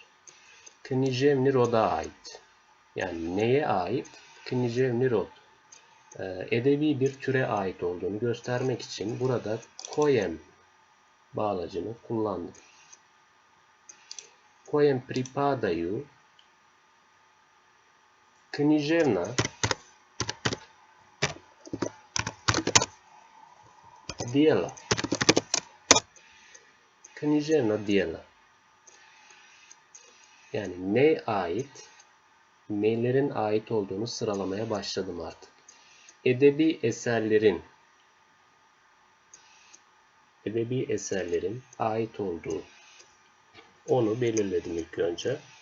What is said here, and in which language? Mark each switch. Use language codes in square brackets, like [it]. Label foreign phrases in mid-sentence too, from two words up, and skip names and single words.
[bs] Književni roda [tr] ait. Yani neye ait? [bs] Književni rod. [tr] Edebi bir türe ait olduğunu göstermek için burada koyem bağlacını kullandım. [bs] Koyem pripadaju književna djela. Književna djela. [tr] Yani neye ait? Nelerin ait olduğunu sıralamaya başladım artık. Edebi eserlerin ait olduğu, onu belirledim ilk önce.